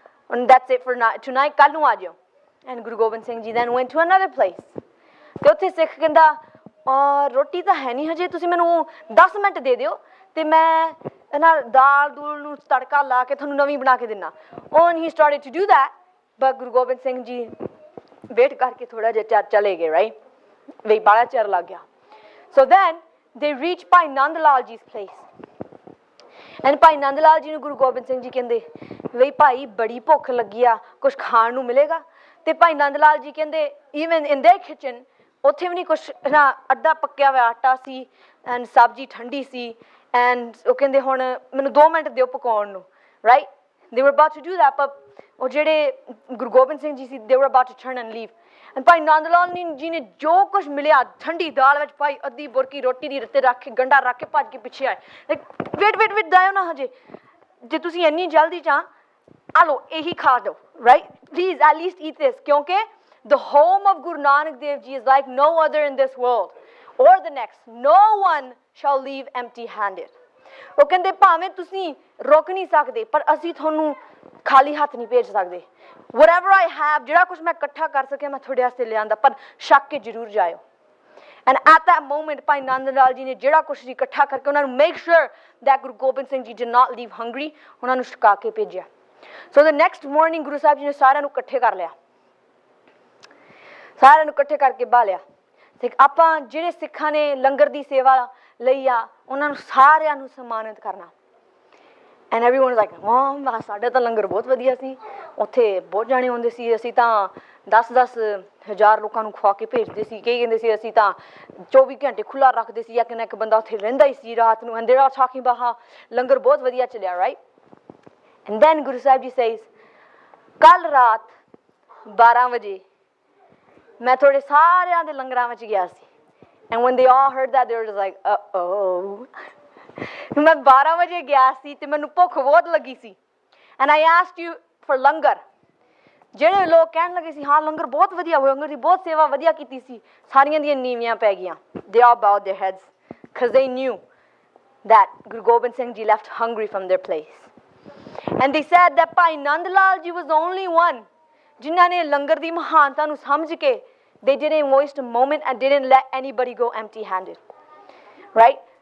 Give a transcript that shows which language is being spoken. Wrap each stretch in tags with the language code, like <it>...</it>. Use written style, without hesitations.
<en>And that's it for tonight,</en> <pa>ਕੱਲ ਨੂੰ ਆ ਜਿਓ.</pa> <en>And Guru Gobind Singh Ji then went to another place.</en> <pa>ਤੇ ਉੱਥੇ ਸਿੱਖ ਕਹਿੰਦਾ ਰੋਟੀ ਤਾਂ ਹੈ ਨਹੀਂ ਹਜੇ, ਤੁਸੀਂ ਮੈਨੂੰ 10 ਮਿੰਟ ਦੇ ਦਿਓ ਤੇ ਮੈਂ ਇਹਨਾਂ ਦਾਲ ਦੂਲ ਨੂੰ ਤੜਕਾ ਲਾ ਕੇ ਤੁਹਾਨੂੰ ਨਵੀਂ ਬਣਾ ਕੇ ਦਿੰਦਾ.</pa> <en>And he started to do that, but Guru Gobind Singh Ji</en> <pa>wait ਕਰਕੇ ਥੋੜਾ ਜਿਹਾ ਚਲੇ ਗਏ,</pa> <en>right?</en> <pa>ਵੀ ਬੜਾ ਚਿਰ ਲੱਗ ਗਿਆ.</pa> <en>So then they reached Bhai Nand Laal Ji's place.</en> <pa>And Bhai Nand Laal Ji ਨੂੰ Guru Gobind Singh Ji ਕਹਿੰਦੇ ਵੀ ਭਾਈ ਬੜੀ ਭੁੱਖ ਲੱਗੀ ਆ, ਕੁਛ ਖਾਣ ਨੂੰ ਮਿਲੇਗਾ? ਤੇ Bhai Nand Laal Ji ਕਹਿੰਦੇ</pa> <en>even in their kitchen</en> <pa>ਉੱਥੇ ਵੀ ਨਹੀਂ ਕੁਛ ਨਾ, ਅੱਧਾ ਪੱਕਿਆ ਹੋਇਆ ਆਟਾ ਸੀ ਐਂਡ ਸਬਜ਼ੀ ਠੰਡੀ ਸੀ ਐਂਡ ਉਹ ਕਹਿੰਦੇ ਹੁਣ ਮੈਨੂੰ 2 ਮਿੰਟ ਦਿਓ ਪਕਾਉਣ ਨੂੰ, right?</pa> <en>They were about to do that, but</en> <pa>ਉਹ ਜਿਹੜੇ ਗੁਰੂ ਗੋਬਿੰਦ ਸਿੰਘ ਜੀ ਸੀ</pa> <en>they were about to turn and leave.</en> <pa>And Bhai Nand Lal ji ਨੇ ਜੋ ਕੁਛ ਮਿਲਿਆ ਠੰਡੀ ਦਾਲ ਵਿੱਚ ਭਾਈ ਅੱਧੀ ਬੁਰਕੀ ਰੋਟੀ ਦੀ ਰੱਤੇ ਰੱਖ ਕੇ ਗੰਢਾ ਰੱਖ ਕੇ ਭੱਜ ਕੇ ਪਿੱਛੇ ਆਏ, ਵੇਟ ਦਾਇਓ ਨਾ ਹਜੇ, ਜੇ ਤੁਸੀਂ ਇੰਨੀ ਜਲਦੀ ਚਾਹ ਆ ਲਓ ਇਹੀ ਖਾ ਦਿਓ, right?</pa> <en>Please at least eat this, ਕਿਉਂਕਿ the home of Guru Nanak Dev Ji is like no other in this world or the next. No one shall leave empty handed.</en> <pa>ਉਹ ਕਹਿੰਦੇ ਭਾਵੇਂ ਤੁਸੀਂ ਰੁਕ ਨਹੀਂ ਸਕਦੇ ਪਰ ਅਸੀਂ ਤੁਹਾਨੂੰ ਖਾਲੀ ਹੱਥ ਨਹੀਂ ਭੇਜ ਸਕਦੇ.</pa> <en>Whatever I have,</en> <pa>ਜਿਹੜਾ ਕੁਛ ਮੈਂ ਇਕੱਠਾ ਕਰ ਸਕਿਆ ਮੈਂ ਤੁਹਾਡੇ ਵਾਸਤੇ ਲਿਆਂਦਾ, ਪਰ ਛਕ ਕੇ ਜ਼ਰੂਰ ਜਾਇਓ.</pa> <en>And at that moment</en> <pa>Bhai Nand Lal ji ਨੇ ਜਿਹੜਾ ਕੁਛ ਸੀ ਇਕੱਠਾ ਕਰਕੇ ਉਹਨਾਂ ਨੂੰ</pa> <en>make sure that Guru Gobind Singh Ji did not leave hungry,</en> <pa>ਉਹਨਾਂ ਨੂੰ ਛਕਾ ਕੇ ਭੇਜਿਆ.</pa> <en>So the next morning</en> <pa>Guru Sahib ji ਨੇ ਸਾਰਿਆਂ ਨੂੰ ਇਕੱਠੇ ਕਰ ਲਿਆ, ਸਾਰਿਆਂ ਨੂੰ ਇਕੱਠੇ ਕਰਕੇ ਬਾਲਿਆ ਤੇ ਆਪਾਂ ਜਿਹੜੇ ਸਿੱਖਾਂ ਨੇ ਲੰਗਰ ਦੀ ਸੇਵਾ ਲਈ ਆ ਉਹਨਾਂ ਨੂੰ ਸਾਰਿਆਂ ਨੂੰ ਸਨਮਾਨਿਤ ਕਰਨਾ.</pa> <en>and everyone like</en> <pa>ਵਾਹ ਸਾਡਾ ਤਾਂ ਲੰਗਰ ਬਹੁਤ ਵਧੀਆ ਸੀ, ਉੱਥੇ ਬਹੁਤ ਜਾਣੇ ਆਉਂਦੇ ਸੀ, ਅਸੀਂ ਤਾਂ 10-10 ਹਜ਼ਾਰ ਲੋਕਾਂ ਨੂੰ ਖਵਾ ਕੇ ਭੇਜਦੇ ਸੀ, ਕਈ ਕਹਿੰਦੇ ਸੀ ਅਸੀਂ ਤਾਂ 24 ਘੰਟੇ ਖੁੱਲ੍ਹਾ ਰੱਖਦੇ ਸੀ, ਜਾਂ ਇੱਕ ਬੰਦਾ ਉੱਥੇ ਰਹਿੰਦਾ ਹੀ ਸੀ ਰਾਤ ਨੂੰ.</pa> <en>and they are talking about how</en> <pa>ਲੰਗਰ ਬਹੁਤ ਵਧੀਆ ਚੱਲਿਆ,</pa> <en>Right? And then</en> <pa>Guru Sahib ji</pa> <en>says</en> <pa>ਕੱਲ੍ਹ ਰਾਤ 12 ਵਜੇ ਮੈਂ ਤੁਹਾਡੇ ਸਾਰਿਆਂ ਦੇ ਲੰਗਰਾਂ ਵਿੱਚ ਗਿਆ ਸੀ.</pa> <en>And when they all heard that, they were just like, uh-oh.</en> <pa>ਮੈਂ 12 ਵਜੇ ਗਿਆ ਸੀ ਤੇ ਮੈਨੂੰ ਭੁੱਖ ਬਹੁਤ ਲੱਗੀ ਸੀ.</pa> <en>And I asked you for langar.</en> <pa>ਜਿਹੜੇ ਲੋਕ ਕਹਿਣ ਲੱਗੇ ਸੀ ਹਾਂ ਲੰਗਰ ਬਹੁਤ ਵਧੀਆ ਹੋਇਆ, ਲੰਗਰ ਦੀ ਬਹੁਤ ਸੇਵਾ ਵਧੀਆ ਕੀਤੀ ਸੀ, ਸਾਰੀਆਂ ਦੀਆਂ ਨੀਵੀਆਂ ਪੈ ਗਈਆਂ.</pa> <en>They all bowed their heads because they knew that Guru Gobind Singh Ji left hungry from their place. And they said that Bhai Nand Lal Ji was the only one</en> <pa>ਜਿਨ੍ਹਾਂ ਨੇ ਲੰਗਰ ਦੀ ਮਹਾਨਤਾ ਨੂੰ ਸਮਝ ਕੇ</pa> <en>they didn't waste a moment and didn't let anybody go empty handed, right?</en>